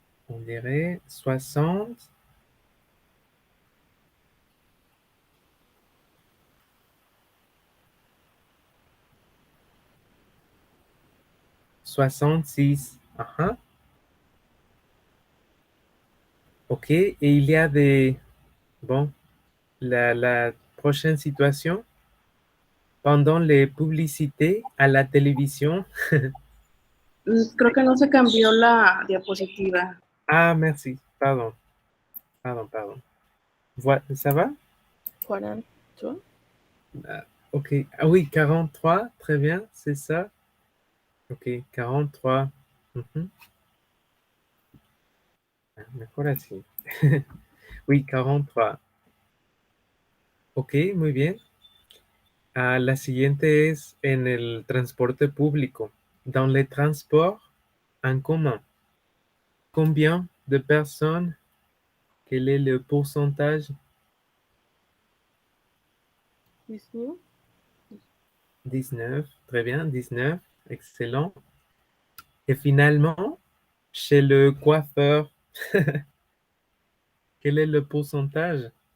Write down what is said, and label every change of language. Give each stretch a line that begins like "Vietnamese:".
French: On dirait 60, 66. Ah, OK, et il y a des... Bon, la prochaine situation, pendant les publicités à la télévision.
Spanish: Creo que no se cambió la diapositiva.
French: Ah, merci, pardon, pardon. Ça va? 40. Ah, OK, ah oui, 43, très bien, c'est ça. OK, 43. Mhm.
Spanish: Ah, mejor así. Oui, 43. Ok, muy bien. La siguiente es en el transporte público.
French: Dans les transports en commun, combien de personnes? Quel est le pourcentage? 19, très bien, 19, excellent. Et finalement, chez le coiffeur, quel est le pourcentage?